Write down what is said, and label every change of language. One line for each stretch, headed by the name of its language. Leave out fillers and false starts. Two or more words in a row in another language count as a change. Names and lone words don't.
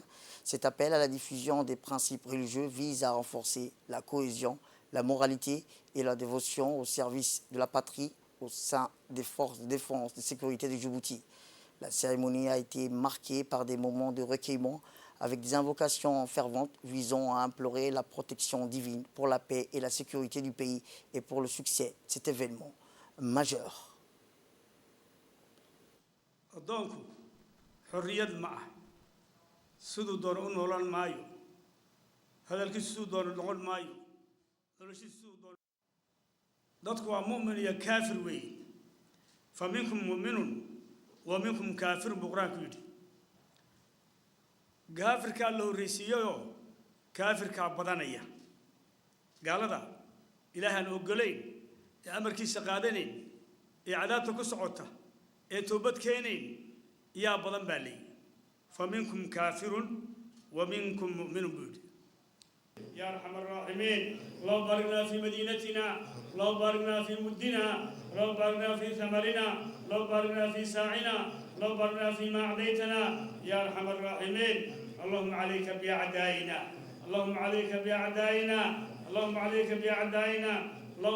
French: Cet appel à la diffusion des principes religieux vise à renforcer la cohésion, la moralité et la dévotion au service de la patrie au sein des forces de défense et de sécurité de Djibouti. La cérémonie a été marquée par des moments de recueillement avec des invocations ferventes visant à implorer la protection divine pour la paix et la sécurité du pays et pour le succès de cet événement majeur.
Somali: dadku waa mu'min iyo kaafir weeye
Arabic: فمنكم مؤمن ومنكم كافر
Somali: buu qur-aanku yidhi kaafirkaa la horreysiiyeyoo kaafirkaa badanaya gaalada ilaahaan ogolayn ee amarkiisa qaadanayn ee cadaabta ku socota ee toobad keenayn yaa badan baa leeyihi
Arabic: فمنكم كافر ومنكم مؤمن
Somali: buu yidhi يا
Arabic: أرحم الراحمين اللهم باركنا في مدينتنا اللهم باركنا في مدنا اللهم باركنا في ثمرنا اللهم باركنا في ساعنا اللهم باركنا فيما أعطيتنا يا أرحم الراحمين اللهم عليك بأعدائنا اللهم عليك بأعدائنا اللهم عليك بأعدائنا اللهم